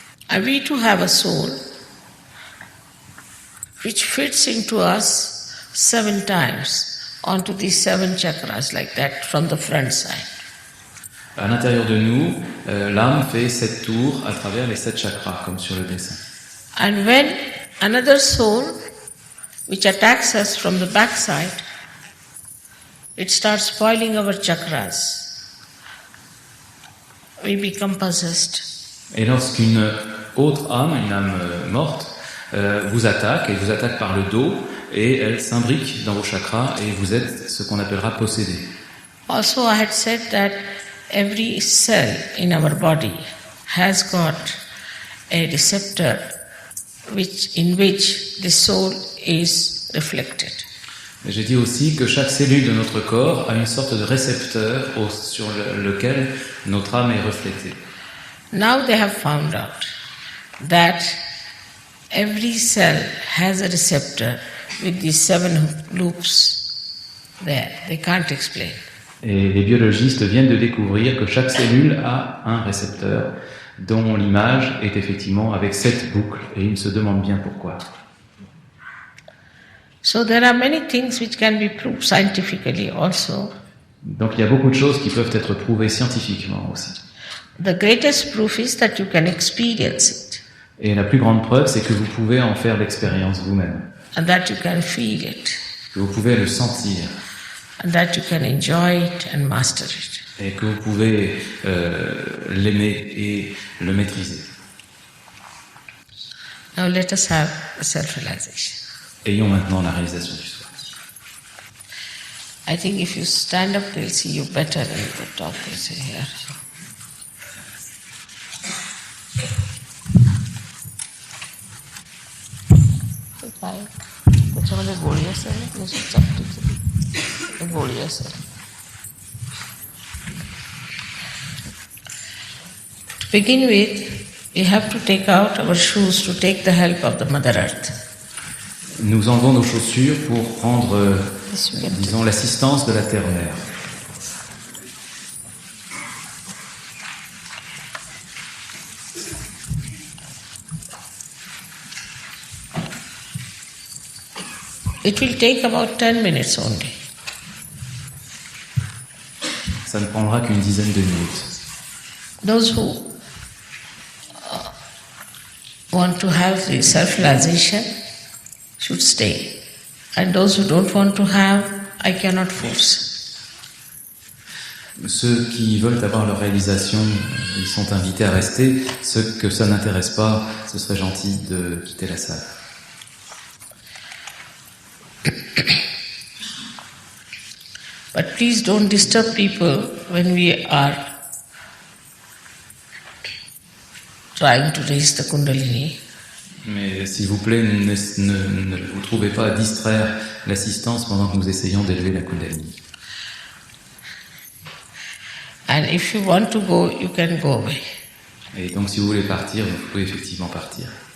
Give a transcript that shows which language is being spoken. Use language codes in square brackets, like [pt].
[en] And we too have a soul which fits into us 7 times onto these 7 chakras like that from the front side. [fr] À l'intérieur de nous, l'âme fait 7 tours à travers les 7 chakras, comme sur le dessin. [en] And when another soul which attacks us from the back side, it starts spoiling our chakras. We become possessed. [fr] Et lorsqu'une autre âme, une âme morte, vous attaque, et vous attaque par le dos, et elle s'imbrique dans vos chakras, et vous êtes ce qu'on appellera possédé. [en] Also I had said that every cell in our body has got a receptor in which the soul is reflected. [fr] J'ai dit aussi que chaque cellule de notre corps a une sorte de récepteur sur lequel notre âme est reflétée. [en] Now they have found out that every cell has a receptor with these 7 loops there. They can't explain. [fr] Et les biologistes viennent de découvrir que chaque cellule a un récepteur dont l'image est effectivement avec 7 boucles, et ils se demandent bien pourquoi. [en] So there are many things which can be proved scientifically also. [fr] Donc il y a beaucoup de choses qui peuvent être prouvées scientifiquement aussi. [en] The greatest proof is that you can experience it [fr] Et la plus grande preuve, c'est que vous pouvez en faire l'expérience vous-même. [en] and that you can feel it [fr] Que vous pouvez le sentir. [en] and that you can enjoy it and master it. [fr] Et que vous pouvez l'aimer et le maîtriser. [en] Now let us have a self-realization. [fr] Ayons maintenant la réalisation du soi. [en] I think if you stand up, they'll see you better in the top. They say here. [mr] त्याच्यामध्ये गोळी असेल चपटीची गोळी असेल. [en] To begin with, we have to take out our shoes to take the help of the Mother Earth. [fr] Nous enlevons nos chaussures pour prendre, disons, l'assistance de la Terre-Mère. [en] It will take about 10 minutes only. [fr] Ça ne prendra qu'une dizaine de minutes. [en] Those who want to have the self-realization should stay. And those who don't want to have, I cannot force. [fr] Ceux qui veulent avoir leur réalisation, ils sont invités à rester. Ceux que ça n'intéresse pas, ce serait gentil de quitter la salle. [en] But please don't disturb people when we are trying to raise the Kundalini. [fr] Mais s'il vous plaît, ne vous trouvez pas à distraire l'assistance pendant que nous essayons d'élever la Kundalini. [en] And if you want to go, you can go away. [fr] Et donc si vous voulez partir, vous pouvez effectivement partir.